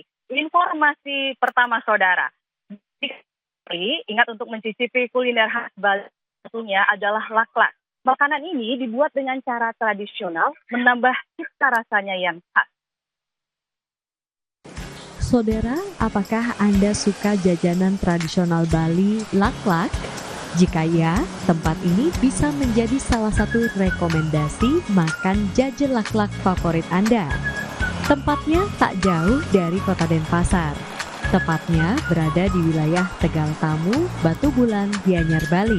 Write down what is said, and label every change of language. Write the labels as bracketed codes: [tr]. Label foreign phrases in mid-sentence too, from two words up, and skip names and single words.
[id] Informasi pertama saudara. Ingat untuk mencicipi kuliner khas Bali, satunya adalah laklak. Makanan ini dibuat dengan cara tradisional, menambah cita rasanya yang khas. Saudara, apakah Anda suka jajanan tradisional Bali, laklak? Jika ya, tempat ini bisa menjadi salah satu rekomendasi makan jajan laklak favorit Anda. Tempatnya tak jauh dari kota Denpasar. Tepatnya berada di wilayah Tegal Tamu, Batu Bulan, Gianyar, Bali.